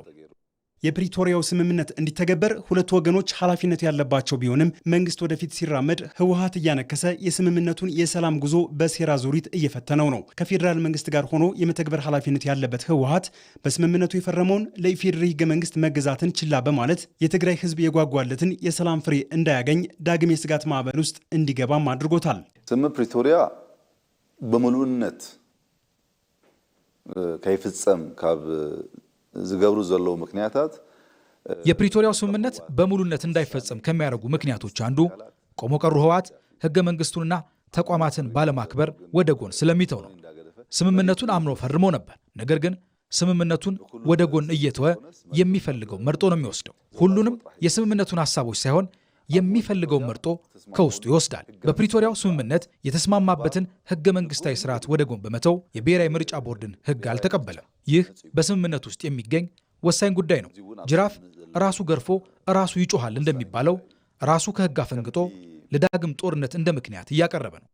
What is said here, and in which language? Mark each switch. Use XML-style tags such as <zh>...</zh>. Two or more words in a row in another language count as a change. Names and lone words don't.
<am>የፕሪቶሪያው ስምምነት እንዲተገበር ሁለቱ ወገኖች ኃላፊነት ያለባቸው ቢሆንም መንግስት ወደፊት ሲራመድ ህወሓት እያነከሰ የስምምነቱን የሰላም ጉዞ በሴራ ዙሪት እየፈተነው ነው። ከፌዴራል መንግስት ጋር ሆኖ የመተግበር ኃላፊነት ያለበት ህወሓት በስምምነቱ የፈረመውን ለኢፌዴሪ ህገ መንግስት መገዛትን ችላ በማለት የትግራይ ህዝብ የጓጓለትን የሰላም ፍሬ እንዳያገኝ ዳግም የስጋት ማዕበል ውስጥ እንዲገባም አድርጎታል።</am> <ti>ስምምነት ፕሪቶሪያ በሙሉነት ከይፍጸም ካብ ዝገብሩ ዘለው ምክንያታት</ti> <am>የፕሪቶሪያው ስምምነት በሙሉነት እንዳይፈጸም ከሚያደርጉ ምክንያቶች አንዱ ቆሞ ቀሩ ህወሓት ህገ መንግስቱንና ተቋማትን ባለማክበር ወደ ጎን ስለሚተው ነው። ስምምነቱን አምኖ ፈርሞ ነበር። ነገር ግን ስምምነቱን ወደ ጎን እየተወ የሚፈልገው መርጦ ነው የሚወስደው። ሁሉንም የስምምነቱን ሐሳቦች ሳይሆን የሚፈልገው መርጦ ከውስጡ ይወስዳል። በፕሪቶሪያው ስምምነት የተስማማበትን ህገ መንግስታዊ ስርዓት ወደ ጎን በመተው የብሔራዊ ምርጫ ቦርድን ህግ አልተቀበለም። ይህ በስምምነት ውስጥ የሚገኝ ወሳኝ ጉዳይ ነው። ጅራፍ ራሱ ገርፎ ራሱ ይጮሃል እንደሚባለው ራሱ ከህግ አፈንግጦ ለዳግም ጦርነት እንደ ምክንያት እያቀረበ ነው።</am>